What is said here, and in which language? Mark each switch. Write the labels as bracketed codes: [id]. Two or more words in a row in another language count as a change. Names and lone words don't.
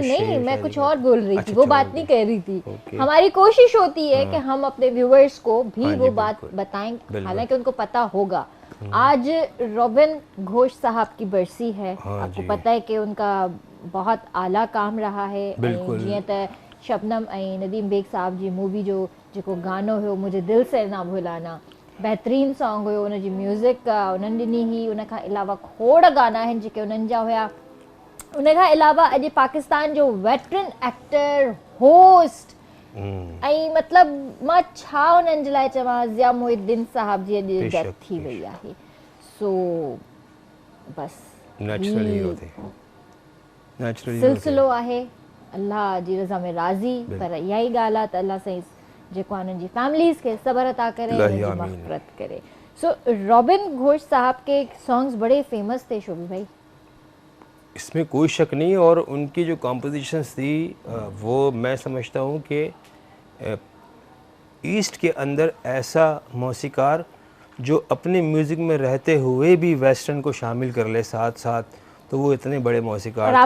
[ur] ارے نہیں، میں کچھ اور بول رہی تھی، وہ بات نہیں کہہ رہی تھی۔ ہماری کوشش ہوتی ہے کہ ہم اپنے ویورز کو بھی وہ بات بتائیں، حالانکہ ان کو پتا ہوگا. آج رابن گھوش صاحب کی برسی ہے. آپ کو پتا ہے کہ ان کا بہت اعلیٰ کام رہا ہے. [sd] जियां त शबनम ऐं नदीम बेग साहब जी मूवी जो जेको गानो हुयो मुझे दिल से ना भुलाना, बेहतरीन सॉन्ग हुयो। उनजी म्यूज़िक उन्हनि ॾिनी हुई। उन खां अलावा खोड़ गाना आहिनि जेके उन्हनि जा हुया। उन खां अलावा अॼु पाकिस्तान जो [en] veteran actor, [sd] होस्ट ऐं मतिलबु मां छा उन्हनि जे लाइ चवां, ज़िया मुहिद्दीन साहब जी अॼु डेथ थी वई आहे। सो बसि सिलसिलो आहे, अल्लाह जी रज़ा में राज़ी। पर इहा ई ॻाल्हि आहे त अल्लाह साईं जेको आहे उन्हनि जी फैमिलीज़ खे सब्र अता करे, उन्हनि जी मग़फ़िरत करे। [ur] سو رابن گھوش صاحب کے سانگز بڑے فیمس تھے شوبی بھائی, اس میں کوئی شک نہیں. اور ان کی جو کمپوزیشنز تھی وہ میں سمجھتا ہوں کہ ایسٹ کے اندر ایسا موسیقار جو اپنے میوزک میں رہتے ہوئے بھی ویسٹرن کو شامل کر لے ساتھ ساتھ، تو وہ اتنے بڑے موسیقار تھے.